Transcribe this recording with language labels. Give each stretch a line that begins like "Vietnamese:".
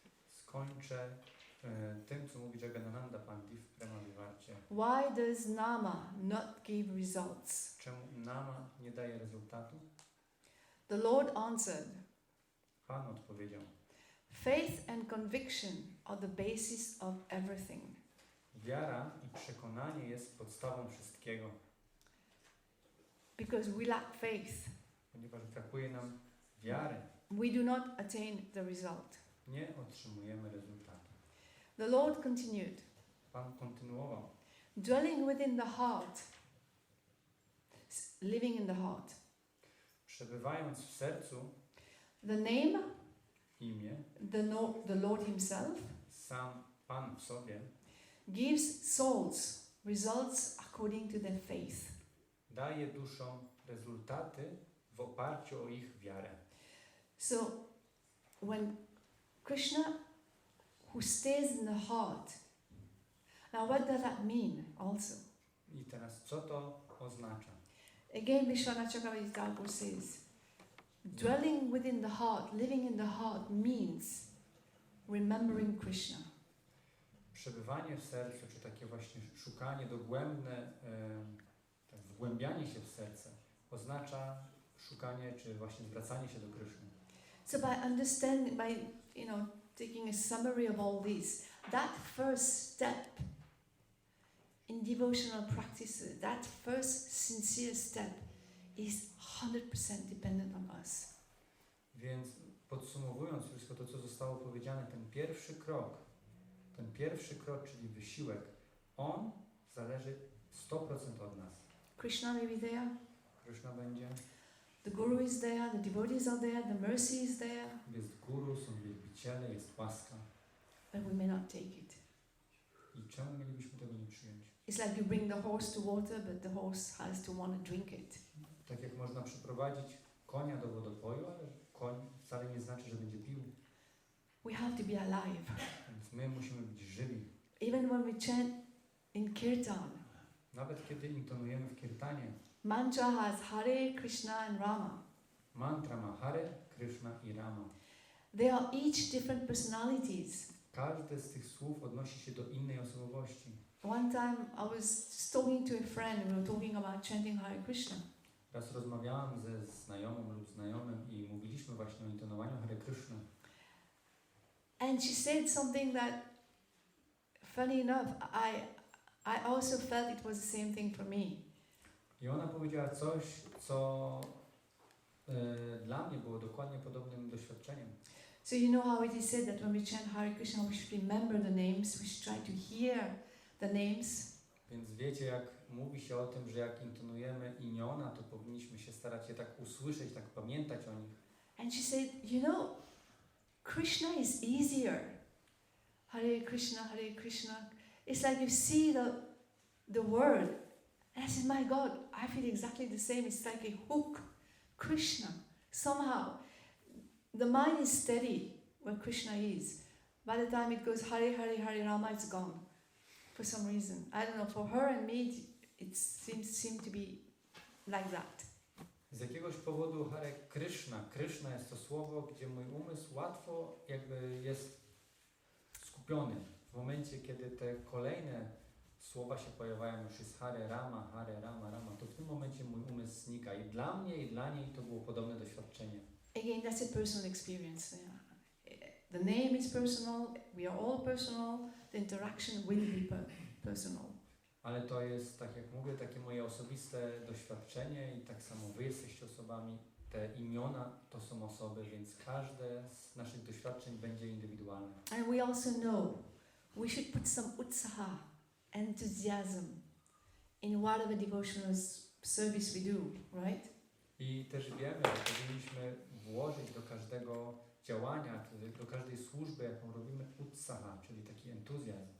Polish: Skończę tym, co mówi Jagadananda Pandit w Prema Vivarcie.
English: Why does Nama not give results?
Polish: Czemu nama nie daje rezultatu?
English: The Lord answered,
Polish: Pan odpowiedział:
English: faith and conviction are the basis of everything.
Polish: wiara i przekonanie jest podstawą wszystkiego.
English: Because we lack faith,
Polish: Ponieważ brakuje nam wiary,
English: we do not attain the result.
Polish: nie otrzymujemy rezultatu.
English: The Lord continued,
Polish: Pan kontynuował:
English: dwelling within the heart, living in the heart.
Polish: przebywając w sercu,
English: The name,
Polish: imię,
English: the Lord himself,
Polish: sam Pan w sobie,
English: gives souls results according to their faith.
Polish: daje duszom rezultaty w oparciu o ich wiarę.
English: So when Krishna, who stays in the heart, now what does that mean also?
Polish: I teraz co to oznacza?
English: Again, Vishwanath Chakravarti Thakur says, dwelling within the heart, living in the heart means remembering Krishna.
Polish: przebywanie w sercu, czy takie właśnie szukanie dogłębne, tak, wgłębianie się w serce oznacza szukanie, czy właśnie zwracanie się do Kryszny.
English: So by understanding, by taking a summary of all this, that first step in devotional practices, that first sincere step is 100% dependent on us.
Polish: Więc podsumowując wszystko to, co zostało powiedziane, ten pierwszy krok, czyli wysiłek, on zależy 100% od nas.
English: Krishna may be there,
Polish: Kryszna będzie,
English: the Guru is there, the devotees are there, the mercy is there,
Polish: jest guru, są wielbiciele, jest łaska.
English: but we may not take it.
Polish: I czemu mielibyśmy tego nie przyjąć?
English: It's like you bring the horse to water, but the horse has to want to drink it.
Polish: Tak jak można przyprowadzić konia do wodopoju, ale koń wcale nie znaczy, że będzie pił.
English: We have to be alive.
Polish: Więc my musimy być żywi.
English: Even when we chant in kirtan,
Polish: Nawet kiedy intonujemy w kirtanie,
English: mantra has Hare Kryszna and Rama.
Polish: mantra ma Hare, Kryszna i Rama.
English: They are each different personalities.
Polish: Każde z tych słów odnosi się do innej osobowości.
English: One time I was just talking to a friend, we were talking about chanting Hare Kryszna.
Polish: Raz rozmawiałam ze znajomą lub znajomym i mówiliśmy właśnie o intonowaniu Hare Kryszny.
English: And she said something that, funny enough, I also felt it was the same thing for me.
Polish: I ona powiedziała coś, co dla mnie było dokładnie podobnym doświadczeniem.
English: So you know how it is said that when we chant Hare Krishna, we should remember the names, we should try to hear the names.
Polish: Więc wiecie, jak mówi się o tym, że jak intonujemy imiona, to powinniśmy się starać je tak usłyszeć, tak pamiętać o nich.
English: And she said, Krishna is easier. Hare Krishna, Hare Krishna. It's like you see the word. And I said, my God, I feel exactly the same. It's like a hook. Krishna. Somehow, the mind is steady where Krishna is. By the time it goes Hare, Hare, Hare Rama, it's gone. For some reason. I don't know, for her and me, it seemed to be like that.
Polish: Z jakiegoś powodu Hare Kryszna. Kryszna jest to słowo, gdzie mój umysł łatwo jakby jest skupiony. W momencie, kiedy te kolejne słowa się pojawiają, już jest Hare Rama, Rama, to w tym momencie mój umysł znika. I dla mnie, i dla niej to było podobne doświadczenie.
English: Again, that's a personal experience. The name is personal, we are all personal, the interaction will be personal.
Polish: Ale to jest, tak jak mówię, takie moje osobiste doświadczenie i tak samo wy jesteście osobami. Te imiona to są osoby, więc każde z naszych doświadczeń będzie indywidualne.
English: And we also know we should put some utsaha, enthusiasm in whatever devotional service we do, right?
Polish: I też wiemy, że powinniśmy włożyć do każdego działania, do każdej służby, jaką robimy, utsaha, czyli taki entuzjazm.